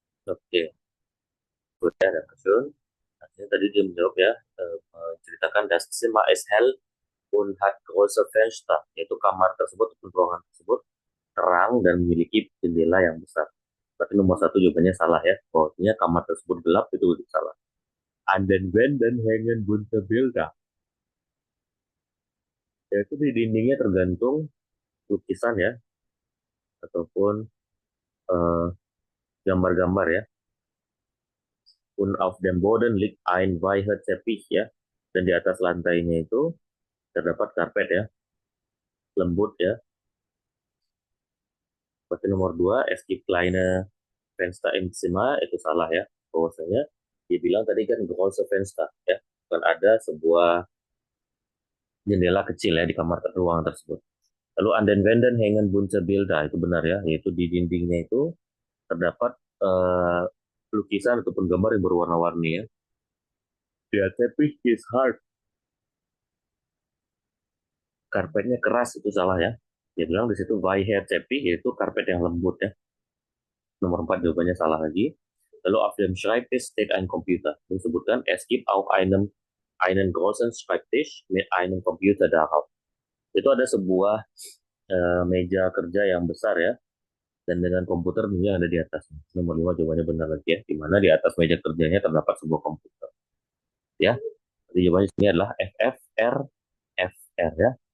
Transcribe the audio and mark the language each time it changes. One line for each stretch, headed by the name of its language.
Indonesian: Oke, good ya, Dankeschön. Artinya tadi dia menjawab ya, menceritakan
German: das Zimmer ist hell und hat große Fenster,
Indonesian: yaitu kamar tersebut atau ruangan tersebut terang dan memiliki jendela yang besar. Berarti nomor satu jawabannya salah ya, bahwasanya kamar tersebut gelap itu salah.
German: An den Wänden hängen bunte Bilder.
Indonesian: Yaitu di dindingnya tergantung lukisan ya, ataupun eh, gambar-gambar ya.
German: Und auf dem Boden liegt ein weicher Teppich
Indonesian: ya, dan di atas lantainya itu terdapat karpet ya, lembut ya. Berarti nomor 2,
German: es gibt kleine Fenster im Zimmer,
Indonesian: itu salah ya. Bahwasanya dia bilang tadi kan
German: große Fenster
Indonesian: ya, kan ada sebuah jendela kecil ya di kamar ruangan tersebut. Lalu
German: an den Wänden hängen bunte Bilder,
Indonesian: itu benar ya, yaitu di dindingnya itu terdapat lukisan ataupun gambar yang berwarna-warni ya.
German: Der Teppich ist hart.
Indonesian: Karpetnya keras, itu salah ya. Dia bilang di situ
German: weicher Teppich,
Indonesian: yaitu karpet yang lembut ya. Nomor 4 jawabannya salah lagi.
German: Lalu auf dem Schreibtisch steht ein Computer. Disebutkan es gibt auch einen großen Schreibtisch mit einem Computer darauf.
Indonesian: Itu ada sebuah meja kerja yang besar ya, dan dengan komputer yang ada di atasnya. Nomor 5 jawabannya benar lagi ya, di mana di atas meja kerjanya terdapat sebuah komputer. Ya, jadi jawabannya sini adalah FFR FR ya.